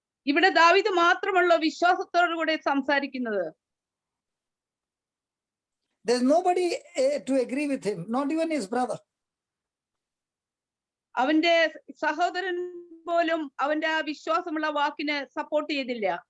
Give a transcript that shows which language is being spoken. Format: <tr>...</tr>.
<ml>ഇവിടെ ദാവീദ് മാത്രമുള്ള വിശ്വാസത്തോടു കൂടെ സംസാരിക്കുന്നത്.</ml> <en>There's nobody to agree with him, not even his brother.</en> <ml>അവന്റെ സഹോദരൻ പോലും അവന്റെ ആ വിശ്വാസമുള്ള വാക്കിന് സപ്പോർട്ട് ചെയ്തില്ല.</ml>